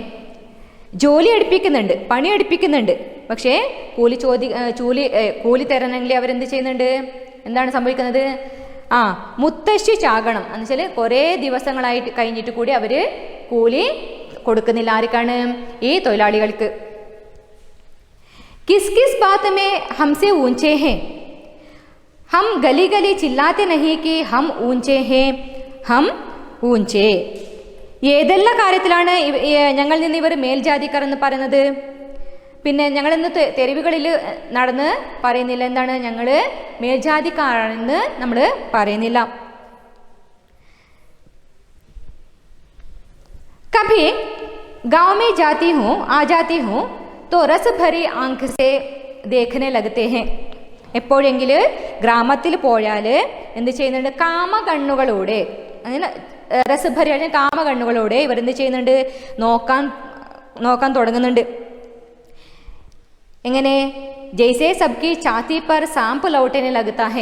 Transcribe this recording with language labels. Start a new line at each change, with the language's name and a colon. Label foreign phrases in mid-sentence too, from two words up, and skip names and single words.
Malayalam: ജോലി എടുപ്പിക്കുന്നുണ്ട്, പണി എടുപ്പിക്കുന്നുണ്ട്, പക്ഷേ കൂലി തരണമെങ്കിൽ അവരെന്ത് ചെയ്യുന്നുണ്ട്? എന്താണ് സംഭവിക്കുന്നത്? മുത്തശ്ശി ചാകണം എന്ന് വെച്ചാൽ കുറേ ദിവസങ്ങളായിട്ട് കഴിഞ്ഞിട്ട് കൂടി അവര് കൂലി കൊടുക്കുന്നില്ല. ആർക്കാണ്? ഈ തൊഴിലാളികൾക്ക്.
Hindi: किस किस बात में हमसे ऊंचे हैं, हम गली गली चिल्लाते नहीं कि हम ऊंचे हैं, हम ऊंचे.
Malayalam: ഏതെല്ലാം കാര്യത്തിലാണ് ഞങ്ങളിൽ നിന്ന് ഇവർ മേൽജാതിക്കാർ എന്ന് പറയുന്നത്? പിന്നെ ഞങ്ങളിന്ന് തെരുവുകളിൽ നടന്ന് പറയുന്നില്ല എന്താണ് ഞങ്ങൾ മേൽജാതിക്കാരാണെന്ന് നമ്മൾ പറയുന്നില്ല.
Hindi: कभी गांव में जाती हूँ आ जाती हूँ तो रस भरी आंख से देखने लगते हैं.
Malayalam: എപ്പോഴെങ്കിൽ ഗ്രാമത്തിൽ പോയാൽ എന്ത് ചെയ്യുന്നുണ്ട്? കാമകണ്ണുകളോടെ, അങ്ങനെ രസഭരി കാമകണ്ണുകളോടെ ഇവർ എന്ത് ചെയ്യുന്നുണ്ട്? നോക്കാൻ തുടങ്ങുന്നുണ്ട്. എങ്ങനെ?
Hindi: जैसे सबकी छाती पर सांप लोटने लगता है.